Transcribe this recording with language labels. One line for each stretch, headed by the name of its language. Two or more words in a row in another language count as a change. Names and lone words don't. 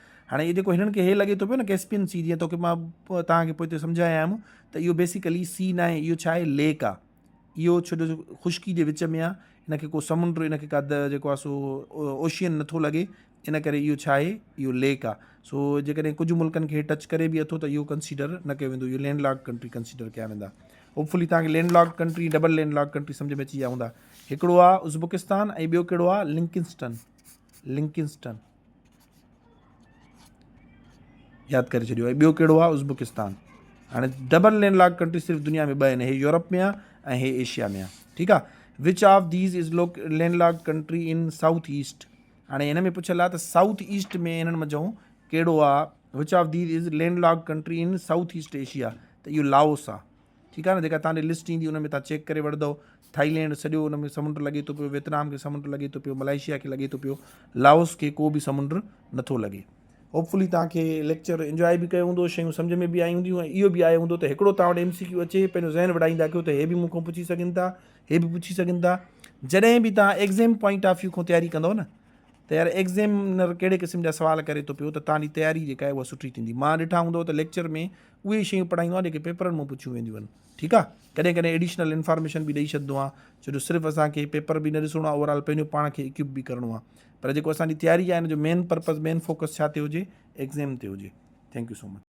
Sindhi: हाणे इहो जेको हिननि खे हे लॻे थो पियो न कैस्पियन सी, जीअं तोखे मां तव्हांखे पोइ हिते सम्झाया आहियूं त इहो बेसिकली सी न आहे, इहो छा आहे लेक आहे। इहो छो जो ख़ुश्की जे विच में आहे, हिनखे को समुंड, हिनखे का जेको आहे सो ओशियन नथो लॻे, इन करे इहो छा आहे इहो लेक आहे। सो जेकॾहिं कुझु मुल्कनि खे टच करे बि अथो त इहो कंसीडर न कयो वेंदो, इहो
English: landlocked country
Sindhi: कंसीडर कया वेंदा। होपफुली तव्हांखे
English: landlocked country double landlocked country
Sindhi: सम्झ में अची विया हूंदा। हिकिड़ो आहे उज़्बेकिस्तान ऐं ॿियो कहिड़ो आहे लिंकिंस्टन यादि करे छॾियो। ऐं ॿियो कहिड़ो आहे उज़्बेकिस्तान। हाणे
English: double landlocked country
Sindhi: सिर्फ़ु दुनिया में ॿ आहिनि, हे यूरोप में आहे ऐं हे एशिया में आहे। ठीकु आहे।
English: which of these is landlocked country in South East.
Sindhi: हाणे हिन में पुछियल आहे त
English: South East
Sindhi: में हिननि मंझि कहिड़ो आहे।
English: which of these is landlocked country in South East Asia,
Sindhi: त इहो लाओस आहे। ठीकु आहे न। जेका तव्हांजी लिस्ट ईंदी उन में तव्हां चेक करे वठंदव। थाईलैंड सॼो उन में समुंड लॻे थो पियो, वियतनाम खे समुंड लॻे थो पियो, मलेशिया खे लॻे थो पियो, लाओस खे को बि समुंड नथो लॻे। होपफुली तव्हांखे लेक्चर इंजॉय बि कयो हूंदो, शयूं सम्झ में बि आई हूंदियूं ऐं इहो बि आयो हूंदो त हिकिड़ो तव्हां वटि MCQ अचे, पंहिंजो ज़हन वधाईंदा कयो त हे बि मूंखां पुछी सघनि था, हे बि पुछी सघनि था। जॾहिं बि तव्हां
English: exam point of view
Sindhi: खां तयारी कंदव न, त यार एग्ज़ामिनर कहिड़े क़िस्म जा सवाल करे थो पियो, त तव्हांजी तयारी जेका आहे उहा सुठी थींदी। मां ॾिठा हूंदव त लेक्चर में उहे शयूं पढ़ाईंदो आहे जेके पेपरनि मां पुछियूं वेंदियूं आहिनि। ठीकु आहे। कॾहिं कॾहिं
English: additional information
Sindhi: बि ॾेई छॾंदो आहे, छो जो सिर्फ़ु असांखे पेपर बि न ॾिसणो आहे, ओवरऑल पंहिंजो पाण खे इक्विप बि करिणो आहे। पर जेको असांजी तयारी आहे हिन जो
English: main purpose, main focus
Sindhi: छा ते हुजे, एग्ज़ाम ते हुजे।
English: thank you so much.